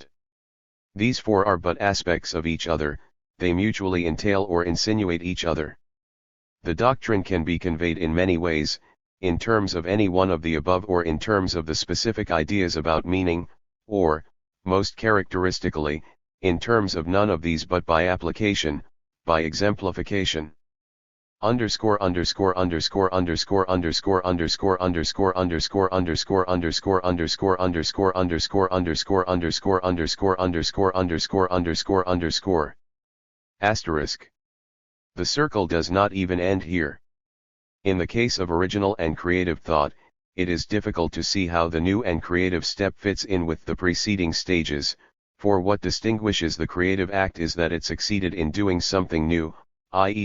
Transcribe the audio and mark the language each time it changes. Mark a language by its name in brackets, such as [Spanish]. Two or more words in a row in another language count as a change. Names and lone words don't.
[English] These four are but aspects of each other, they mutually entail or insinuate each other. The doctrine can be conveyed in many ways, in terms of any one of the above or in terms of the specific ideas about meaning, or, most characteristically, in terms of none of these but by application, by exemplification. Underscore underscore underscore underscore underscore underscore underscore underscore underscore underscore underscore underscore underscore underscore underscore underscore underscore underscore underscore underscore asterisk. The circle does not even end here. In the case of original and creative thought, it is difficult to see how the new and creative step fits in with the preceding stages, for what distinguishes the creative act is that it succeeded in doing something new, i.e.